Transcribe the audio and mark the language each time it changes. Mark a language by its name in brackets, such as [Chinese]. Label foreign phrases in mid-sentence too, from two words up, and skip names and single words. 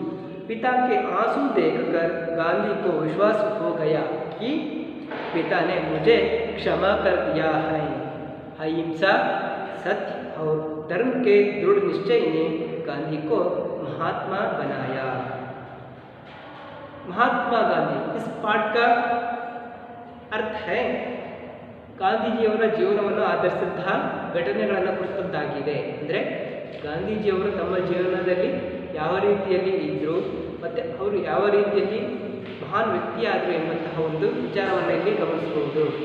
[Hindi] पिता के आंसू देखकर गांधी को विश्वास हो गया कि पिता ने मुझे क्षमा कर दिया है। अहिंसा, सत्य और धर्म के दृढ़ निश्चय ने गांधी को महात्मा बनाया। महात्मा गांधी, इस पाठ का अर्ಥ है [Kannada] ಗಾಂಧೀಜಿಯವರ ಜೀವನವನ್ನು ಆಧರಿಸಿದಂತಹ ಘಟನೆಗಳನ್ನು ಕುರಿತದ್ದಾಗಿದೆ. ಅಂದರೆ ಗಾಂಧೀಜಿಯವರು ತಮ್ಮ ಜೀವನದಲ್ಲಿ ಯಾವ ರೀತಿಯಲ್ಲಿ ಇದ್ದರು ಮತ್ತು ಅವರು ಯಾವ ರೀತಿಯಲ್ಲಿ ಮಹಾನ್ ವ್ಯಕ್ತಿಯಾದರು ಎಂಬಂತಹ ಒಂದು ವಿಚಾರವನ್ನು ಇಲ್ಲಿ ಗಮನಿಸಬಹುದು.